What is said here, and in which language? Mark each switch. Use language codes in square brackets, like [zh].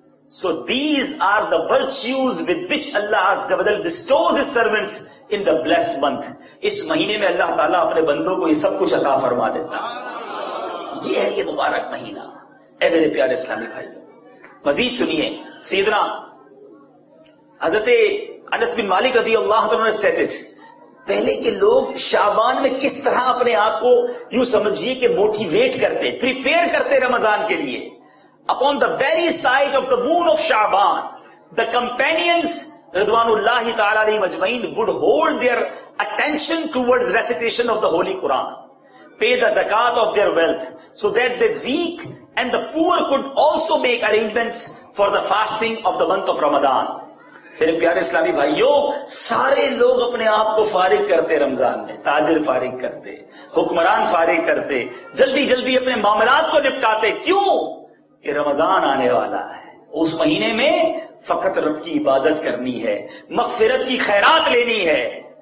[en] So these are the virtues with which Allah Azza wa Jal bestows His servants in the blessed month. [ur] اس مہینے میں اللہ تعالیٰ اپنے بندوں کو یہ سب کچھ عطا فرما دیتا ہے. یہ ہے یہ مبارک مہینہ. اے میرے پیارے اسلامی بھائی، مزید سنیے. سیدنا حضرت انس بن مالک رضی اللہ عنہ نے اسٹیٹڈ، پہلے کے لوگ شعبان میں کس طرح اپنے آپ کو یوں سمجھیے کہ موٹیویٹ کرتے، پریپیئر کرتے رمضان کے لیے. [en] Upon the very sight of the moon of Sha'ban, the companions Ridwanullah ta'ala alayhim ajmain would hold their attention towards recitation of the Holy Quran, pay the zakat of their wealth, so that the weak and the poor could also make arrangements for the fasting of the month of Ramadan. [ur] میرے پیارے اسلامی بھائیوں، سارے لوگ اپنے آپ کو فارغ کرتے رمضان میں، تاجر فارغ کرتے، حکمران فارغ کرتے، جلدی جلدی اپنے معاملات کو نپٹاتے. کیوں؟ کہ رمضان آنے والا ہے. اس مہینے میں فقط رب کی عبادت کرنی ہے، مغفرت کی خیرات لینی ہے.